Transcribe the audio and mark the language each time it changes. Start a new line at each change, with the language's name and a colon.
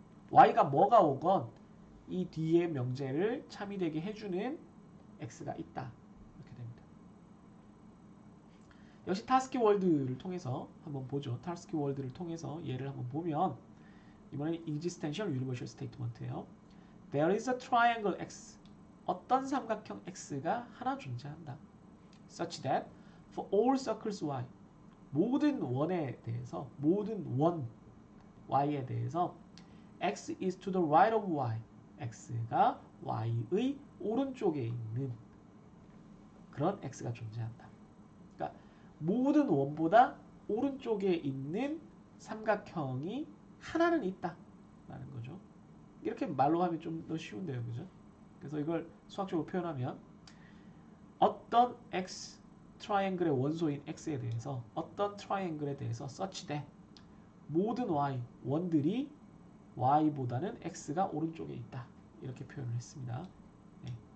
Korean: y가 뭐가 오건 이 뒤에 명제를 참이되게 해주는 x가 있다. 이렇게 됩니다. 역시 타스키 월드를 통해서 한번 보죠. 타스키 월드를 통해서 얘를 한번 보면 이번에는 existential universal statement예요.
English: There is a triangle X.
Korean: 어떤 삼각형 X가 하나 존재한다.
English: Such that for all circles Y.
Korean: 모든 원에 대해서 모든 원 Y에 대해서
English: X is to the right of Y.
Korean: X가 Y의 오른쪽에 있는 그런 X가 존재한다. 그러니까 모든 원보다 오른쪽에 있는 삼각형이 하나는 있다 라는 거죠. 이렇게 말로 하면 좀 더 쉬운데요, 그죠? 그래서 이걸 수학적으로 표현하면 어떤 X 트라이앵글의 원소인 X에 대해서 어떤 트라이앵글에 대해서 such that 모든 Y 원들이 Y보다는 X가 오른쪽에 있다 이렇게 표현을 했습니다. 네.